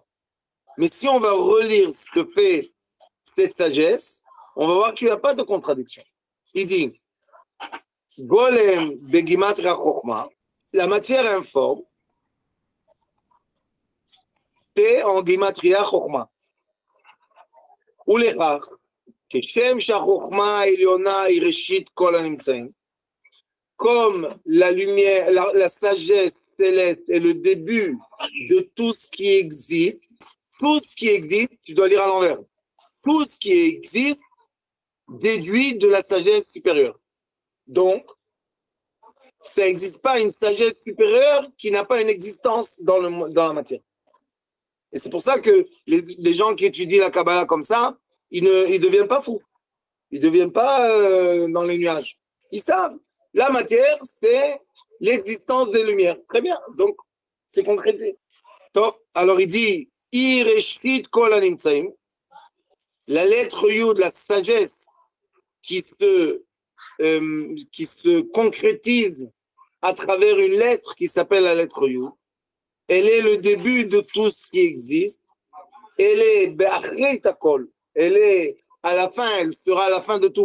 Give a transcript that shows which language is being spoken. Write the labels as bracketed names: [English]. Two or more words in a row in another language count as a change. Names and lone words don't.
[French] Mais si on va relire ce que fait cette sagesse, on va voir qu'il n'y a pas de contradiction. Il dit [Hebrew] גולם בגימטריא חכמה, [French] la matière informe, c'est en gimatria chokhma. Ou les rares, [Hebrew] כשם שהחוכמה העליונה היא ראשית כל הנמצאים, [French] comme la lumière, la sagesse céleste est le début de tout ce qui existe, tu dois lire à l'envers, tout ce qui existe déduit de la sagesse supérieure. Donc, ça n'existe pas une sagesse supérieure qui n'a pas une existence dans la matière. Et c'est pour ça que les gens qui étudient la Kabbalah comme ça, ils ne deviennent pas fous. Ils ne deviennent pas dans les nuages. Ils savent. La matière, c'est l'existence des lumières. Très bien. Donc, c'est concrété. Alors, il dit [Hebrew] ראשית כל הנמצאים. [French] La lettre Yud, la sagesse qui se concrétise à travers une lettre qui s'appelle la lettre Yud. Elle est le début de tout ce qui existe. Elle est [Hebrew] באחרית הכל. [French] Elle est à la fin, elle sera à la fin de tout.